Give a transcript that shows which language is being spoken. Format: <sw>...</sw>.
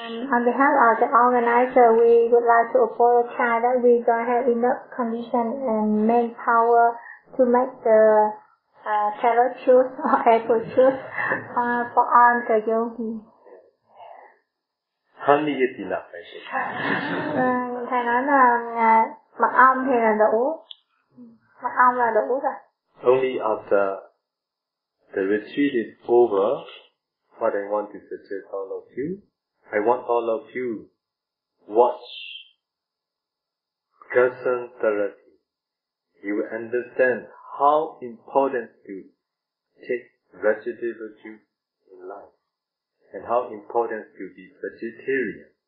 <en>On behalf of the organizer, we would like to apologize that we don't have enough condition and manpower to make the carrot juice or apple juice for all the yogi. Honey is enough, I should say.</en> <vi>Thầy nói là mật ong thì là đủ, mật ong là đủ rồi.</vi> <en>Only after the retreat is over, what I want to suggest all of you, I want all of you watch Gerson Therapy. You will understand how important to take vegetable juice in life and how important to be vegetarian.</en>